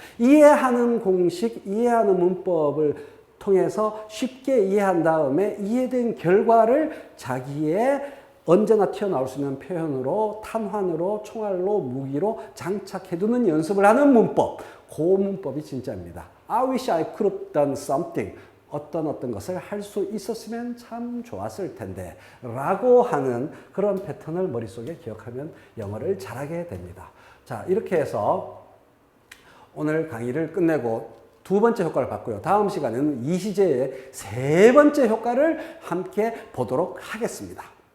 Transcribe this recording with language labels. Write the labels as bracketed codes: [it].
[ko] 이해하는 공식, 이해하는 문법을 통해서 쉽게 이해한 다음에 이해된 결과를 자기의 언제나 튀어나올 수 있는 표현으로 탄환으로 총알로 무기로 장착해두는 연습을 하는 문법. 그 문법이 진짜입니다. [en] I wish I could have done something. [ko] 어떤 것을 할 수 있었으면 참 좋았을 텐데 라고 하는 그런 패턴을 머릿속에 기억하면 영어를 잘하게 됩니다. 자, 이렇게 해서 오늘 강의를 끝내고 두 번째 효과를 봤고요. 다음 시간에는 이 시제의 세 번째 효과를 함께 보도록 하겠습니다.